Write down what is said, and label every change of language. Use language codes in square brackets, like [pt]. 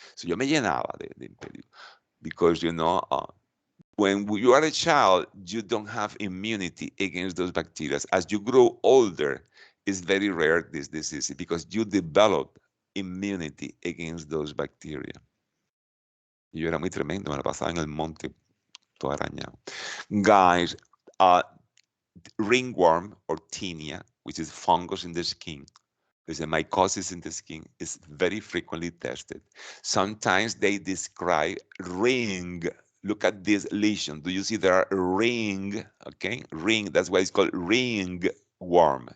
[en] So [es] yo me llenaba de impetigo [en] because when you are a child, you don't have immunity against those bacteria. As you grow older, it's very rare this disease because you develop immunity against those bacteria. [es] Yo era muy tremendo, me la pasaba en el monte todo arañado. [en] Guys, ringworm or tinea, which is fungus in the skin, there's a mycosis in the skin, is very frequently tested. Sometimes they describe ring. Look at this lesion. Do you see there are ring? Okay, ring. That's why it's called ringworm.